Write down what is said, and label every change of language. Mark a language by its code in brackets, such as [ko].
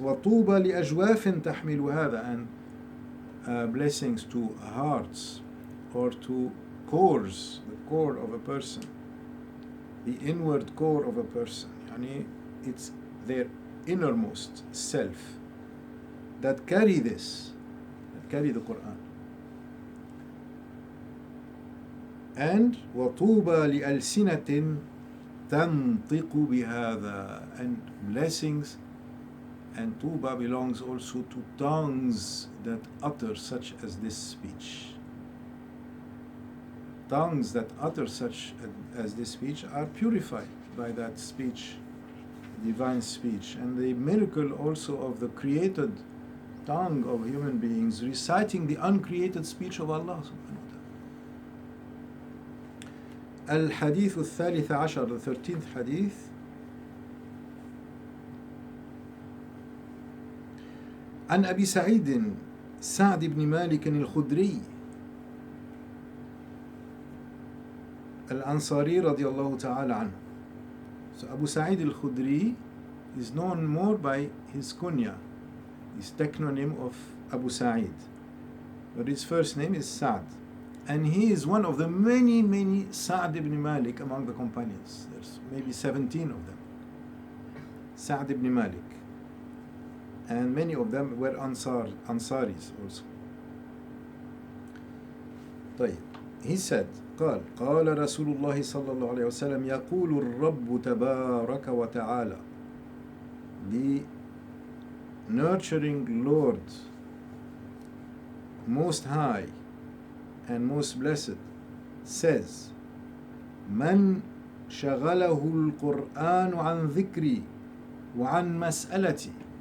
[ar] وَطُوبَى لِأَجْوَافٍ تَحْمِلُ هَذَا. [en] And blessings to hearts or to cores, the core of a person, the inward core of a person. Yani it's their innermost self that carry this, that carry the Qur'an. [ar] And وَطُوبَى لِأَلْسِنَةٍ تَنْطِقُ بِهَذَا. [en] And blessings and tuba belongs also to tongues that utter such as this speech. Tongues that utter such as this speech are purified by that speech, divine speech. And the miracle also of the created tongue of human beings reciting the uncreated speech of Allah subhanahu wa ta'ala. Al-Hadith al-Thalith Ashar, the 13th hadith. [ar] عن أبي سعيد سعد بن مالك الخدري الأنصاري رضي الله تعالى عنه. [en] So Abu Sa'id al-Khudri is known more by his kunya, his technonym of Abu Sa'id, but his first name is Sa'd, and he is one of the many Sa'd ibn Malik among the companions. There's maybe 17 of them. Sa'd ibn Malik, and many of them were Ansaris also. [ar] طيب. [en] He said, [ar] قال رسول الله صلى الله عليه وسلم يقول الرب تبارك وتعالى. [en] The nurturing Lord, most high and most blessed, says, [ar] من شغله القرآن عن ذكري وعن مسألتي.